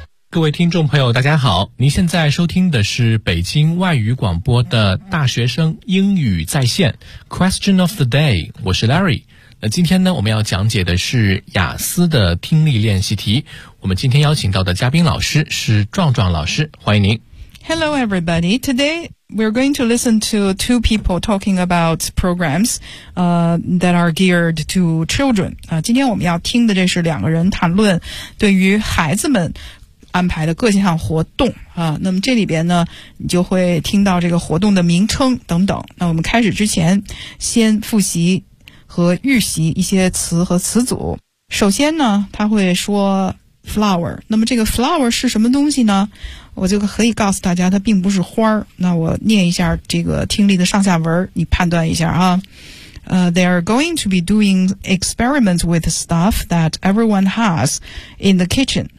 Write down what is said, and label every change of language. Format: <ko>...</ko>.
<zh>各位听众朋友大家好，您现在收听的是北京外语广播的大学生英语在线 Question of the day， 我是 Larry。那今天呢，我们要讲解的是雅思的听力练习题。我们今天邀请到的嘉宾老师是壮壮老师，欢迎您。</zh> <en>Hello everybody, today we're going to listen to two people talking about programs that are geared to children.</en> <zh>今天我们要听的这是两个人谈论对于孩子们安排的各项活动啊，那么这里边呢，你就会听到这个活动的名称等等。那我们开始之前，先复习和预习一些词和词组。首先呢，他会说 flower， 那么这个 flower 是什么东西呢？我就可以告诉大家，它并不是花儿。那我念一下这个听力的上下文，你判断一下啊。</zh> <en>They are going to be doing experiments with stuff that everyone has in the kitchen.</en>